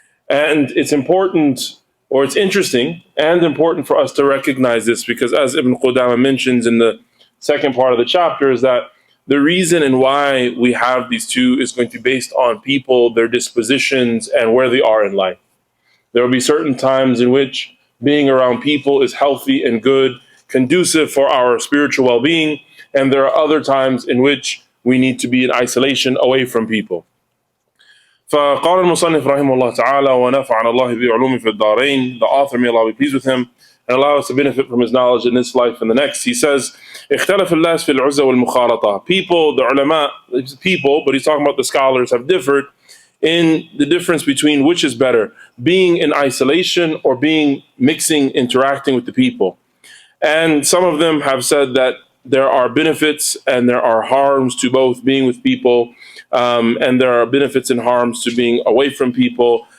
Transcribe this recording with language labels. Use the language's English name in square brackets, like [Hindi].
[English] And it's important, or it's interesting and important for us to recognize this, because as Ibn Qudama mentions in the second part of the chapter, is that the reason and why we have these two is going to be based on people, their dispositions, and where they are in life. There will be certain times in which being around people is healthy and good, conducive for our spiritual well-being, and there are other times in which we need to be in isolation, away from people. [Arabic] فقال المصنف رحمه الله تعالى ونفعنا الله بعلومه في الدارين. [English] The author, may Allah be pleased with him and allow us to benefit from his knowledge in this life and the next. He says, [Arabic] اختلف الناس في العزة والمخالطة. [English] People, the ulama, people, but he's talking about the scholars, have differed in the difference between which is better, being in isolation or being mixing, interacting with the people. And some of them have said that there are benefits and there are harms to both being with people, and there are benefits and harms to being away from people.